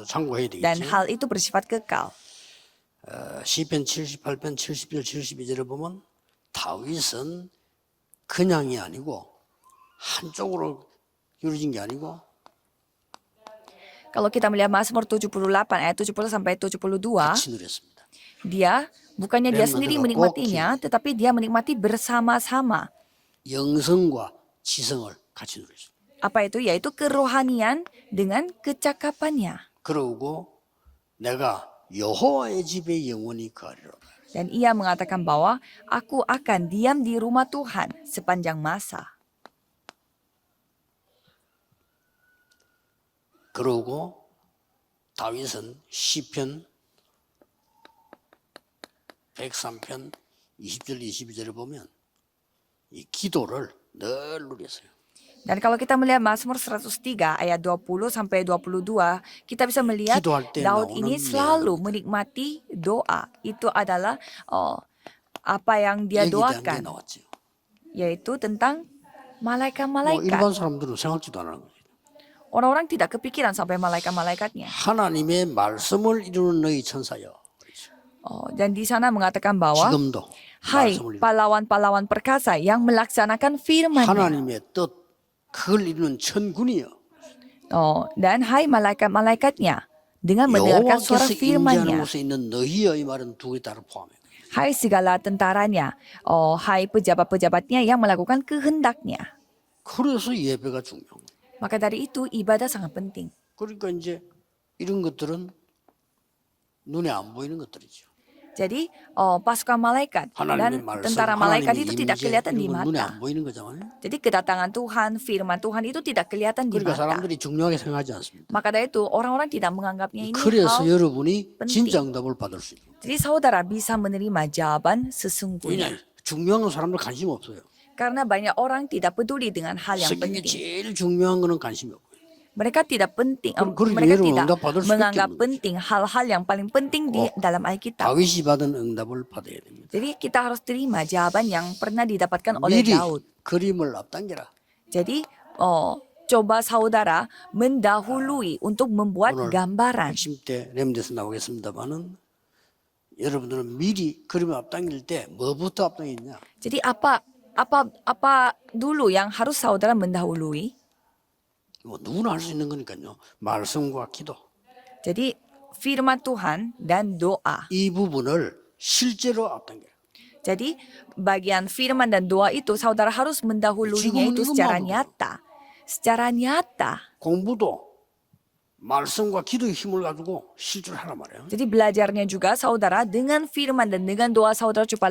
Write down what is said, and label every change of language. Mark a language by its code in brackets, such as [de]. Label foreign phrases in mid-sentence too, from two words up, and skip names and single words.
[ko] 참고해야 [id] Dan [ko] 되겠죠. [id] hal itu bersifat kekal. [ko] 시편 78편 71, 72절을 보면 다윗은 그냥이 아니고 한쪽으로 기울어진 게 아니고 [id] Kalau kita melihat Mazmur 78 ayat 70 sampai 72, [ko] 같이 누렸습니다. [id] bukannya dia sendiri Remnant menikmatinya, tetapi dia menikmati bersama-sama. [ko] 영성과 지성을 같이 누렸습니다. [id] Apa itu? Yaitu kerohanian dengan kecakapannya. [ko] 그러고 내가 여호와의 집에 영원히 거하리라. [id] Dan ia mengatakan bahwa aku akan diam di rumah Tuhan sepanjang masa. [ko] 그러고 다윗은 시편 103편 20절 22절을 보면 이 기도를 늘 누렸어요. [id] Dan kalau kita melihat Mazmur 103 ayat 20 sampai 22, kita bisa melihat [ko] 기도할 때 [id] Daud [ko] 나오는 [id] ini selalu menikmati doa. Itu adalah apa yang dia [ko] 여기에 대한 게 [id] doakan, [ko] 나왔죠. [id] yaitu tentang [ko] 뭐 [id] malaikat-malaikat. [ko] 일반 사람들은 생각지도 않는 거예요. [id] Orang-orang tidak kepikiran sampai malaikat-malaikatnya. [ko] 하나님의 말씀을 이루는 너희 천사여. [id] Dan di sana mengatakan bahwa, [ko] 지금도 [id] hai [ko] 말씀을 이루는 [id] pahlawan-pahlawan perkasa yang melaksanakan firman-Nya. [ko] 하나님의 뜻 그걸 이루는 천군이여. [id] Dan hai malaikat-malaikatnya dengan mendengarkan suara [ko] 여호와께서 임재하는 [id] firman-Nya. [ko] 곳에 있는 너희여 이 말은 두 개 다를 포함해요. [id] Hai segala tentaranya, hai pejabat-pejabatnya yang melakukan kehendaknya. [ko] 그래서 예배가 중요한 거예요. [id] Maka dari itu ibadah sangat penting. [ko] 그러니까 이제 이런 것들은 눈에 안 보이는 것들이죠. [id] Jadi pasukan malaikat dan [ko] 하나님의 말씀, [id] tentara malaikat itu [ko] 하나님의 [id] tidak [ko] 임재 [id] kelihatan di [ko] 이런 건 눈에 [id] mata. [ko] 안 보이는 거잖아요. [id] Jadi kedatangan Tuhan, firman Tuhan itu tidak kelihatan di [ko] 그러니까 [id] mata. [ko] 사람들이 중요하게 생각하지 않습니다. [id] Maka dari itu orang-orang tidak menganggapnya ini [ko] 그래서 [id] hal. [ko] 여러분이 [id] penting. [ko] 진짜 응답을 받을 수 있는. [id] Jadi saudara bisa menerima jawaban sesungguhnya. [ko] 왜냐? 중요한 건 사람들 관심 없어요. [id] Karena banyak orang tidak peduli dengan hal yang [ko] 성경에 [id] penting. [ko] 제일 중요한 거는 관심이 없고요. [id] Mereka tidak penting, [ko] 그러니 [id] mereka [ko] 여러분 [id] tidak [ko] 응답 받을 수밖에 [id] menganggap [ko] 없는 [id] penting hal-hal yang paling penting di dalam Alkitab. [ko] 다윗이 받은 응답을 받아야 됩니다. [id] Jadi kita harus terima jawaban yang pernah didapatkan oleh [ko] 미리 [id] Daud. [ko] 그림을 앞당겨라. [id] Jadi coba saudara mendahului untuk membuat [ko] 오늘 [id] gambaran. [ko] 핵심 때 렘데스 나오겠습니다만은 여러분들은 미리 그림을 앞당길 때 뭐부터 앞당기냐? [id] Jadi apa dulu yang harus saudara mendahului? [ko] 뭐 누구나 할 수 있는 거니까요. 말씀과 기도. [id] Jadi firman Tuhan dan doa. [ko] 이 부분을 실제로 앞당겨라. [id] Jadi bagian firman dan doa itu saudara harus mendahulunya [ko] 지금은 [id] itu [ko] 이것만 [id] secara [ko] 하고. [id] nyata. Secara nyata. [ko] 공부도 말씀과 기도의 힘을 가지고 실천하란 말이에요. [id] Jadi belajarnya juga saudara dengan firman dan dengan doa saudara coba